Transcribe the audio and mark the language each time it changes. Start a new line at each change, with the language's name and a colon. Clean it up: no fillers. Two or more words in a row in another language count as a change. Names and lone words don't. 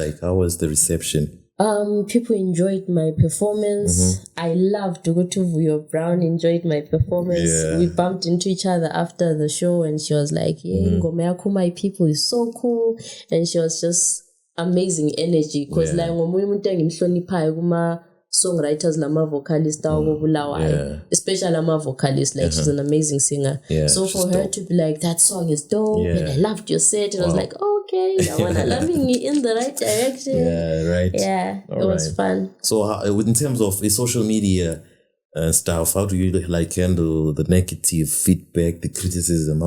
English: How was the reception? People enjoyed my performance. I loved Vuyo Brown enjoyed my performance. We bumped into each other after the show and she was like,
North Ndebele: Ngoma yakho
English: my people is so cool. And she was just amazing energy. Because like
North Ndebele: ngomunye umuntu engimhloniphayo kuma songwriters lama vocalist Bulawayo,
English: especially
North Ndebele: lama vocalist,
English: like she's an amazing singer. So for her to be like, that song is dope and I loved your set, and I was like, okay, I wanna loving me in the right direction. It was fun. So in terms of social media and stuff, how do you like handle the negative feedback, the criticism?